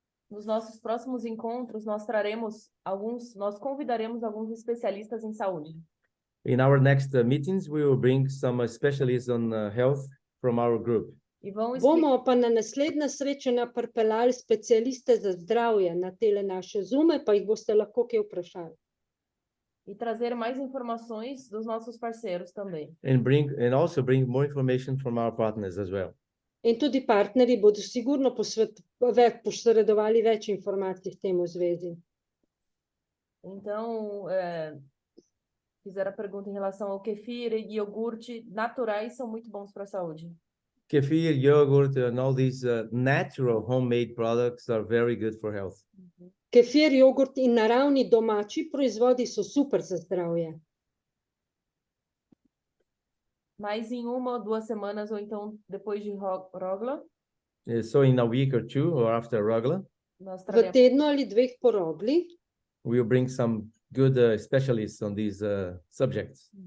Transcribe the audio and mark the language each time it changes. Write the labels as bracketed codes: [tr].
[pt] Nos nossos próximos encontros, nós convidaremos alguns especialistas em saúde. [en] In our next meetings, we will bring some specialists on health from our group. [pt] E vão [sl] Bomo pa na naslednja srečanja pripeljali specialiste za zdravje na tele naše Zume, pa jih boste lahko kaj vprašali. [pt] e trazer mais informações dos nossos parceiros também. [en] And also bring more information from our partners as well. [sl] In tudi partnerji bodo sigurno posredovali več informacij k temu zvezi. [pt] Então, fizeram a pergunta em relação ao kefir e iogurte naturais são muito bons para a saúde. [en] Kefir, yogurt, and all these natural homemade products are very good for health. [sl] Kefir, jogurt in naravni domači proizvodi so super za zdravje. [pt] Mas em 1 ou 2 semanas, ou então depois de Rogla, [en] So in a week or two, or after Rogla, [pt] nós [sl] V [pt] traremos [sl] tednu ali dveh po Rogli [en] we'll bring some good specialists on these subjects.